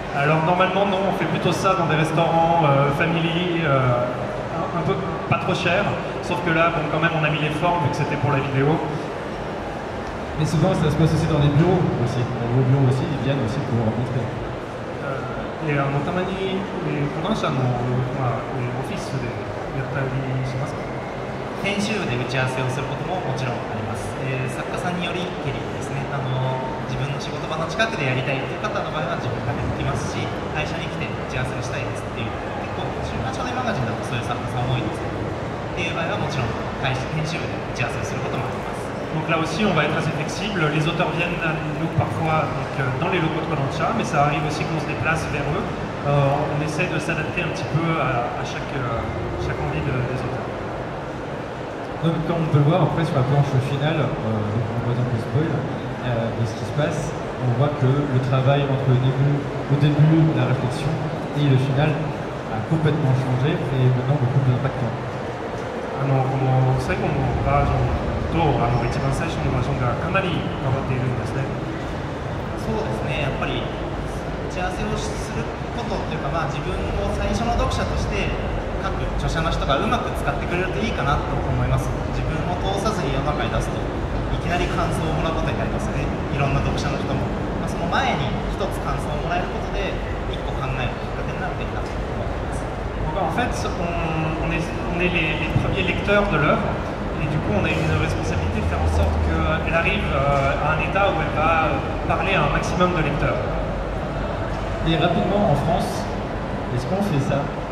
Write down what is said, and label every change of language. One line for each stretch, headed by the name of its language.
French: Alors normalement non, on fait plutôt ça dans des restaurants family un peu pas trop chers, sauf que là bon, quand même on a mis les formes vu que c'était pour la vidéo. Mais souvent ça se passe aussi dans les bureaux aussi. Dans vos bureaux aussi, ils viennent aussi pour vous rencontrer.
Japanese: たまに講談社の、オフィスでやったりしますか？編集部で打ち合わせをすることももちろんあります。作家さんによりけりですね、自分の仕事場の近くでやりたいという方の場合は自分が出てきますし、会社に来て打ち合わせをしたいですっていう、結構週刊少年マガジンだとそういう作家さん多いんですけど、っていう場合はもちろん編集部で打ち合わせをすることもあります。
French: Donc là aussi, on va être assez flexible. Les auteurs viennent à nous parfois donc, dans les locaux de Kodansha, mais ça arrive aussi qu'on se déplace vers eux. On essaie de s'adapter un petit peu à chaque envie des auteurs. Donc, comme on peut le voir après sur la planche finale, on voit un peu spoil de ce qui se passe, on voit que le travail entre au début, la réflexion et le final a complètement changé et est maintenant beaucoup plus impactant.
Japanese: 最後のバージョンと一番最初のバージョンがかなり変わっているんですね。そうですね、やっぱり打ち合わせをすることというか、自分を最初の読者として各著者の人がうまく使ってくれるといいかなと思います。自分を通さずに世の中に出すといきなり感想をもらうことになりますね。いろんな読者の人も、その前に一つ感想をもらえることで一個考えるきっかけになるといいなと思います。
French: En fait, on est les premiers lecteurs de l'œuvre et du coup on a une responsabilité de faire en sorte qu'elle arrive à un état où elle va parler à un maximum de lecteurs. Et rapidement en France, est-ce qu'on fait ça?